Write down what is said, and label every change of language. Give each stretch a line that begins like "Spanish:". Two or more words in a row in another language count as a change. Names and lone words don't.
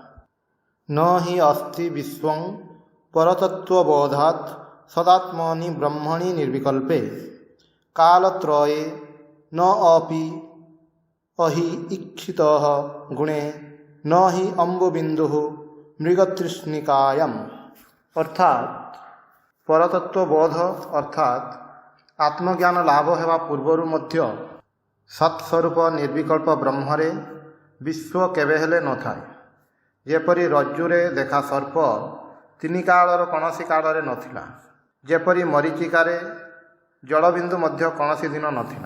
Sanskrit: न हि अस्ति विश्वं परतत्त्वबोधात् सदात्मनि ब्रह्मणि निर्विकल्पे कालत्रये न अपि अहि इक्षितः गुणे न हि अम्बुबिन्दुः मृगतृष्णिकायाम्।
Odia: ଅର୍ଥାତ ପରତତ୍ତ୍ୱବୋଧ ଅର୍ଥାତ ଆତ୍ମଜ୍ଞାନ ଲାଭ ହେବା ପୂର୍ବରୁ ମଧ୍ୟ ସତ୍ସ୍ୱରୂପ ନିର୍ବିକଳ୍ପ ବ୍ରହ୍ମରେ ବିଶ୍ୱ କେବେ ହେଲେ ନ ଥାଏ। ଯେପରି ରଜ୍ଜୁରେ ଦେଖା ସର୍ପ ତିନି କାଳର କୌଣସି କାଳରେ ନଥିଲା, ଯେପରି ମରୀଚିକାରେ ଜଳବିନ୍ଦୁ ମଧ୍ୟ କୌଣସି ଦିନ ନଥିଲା।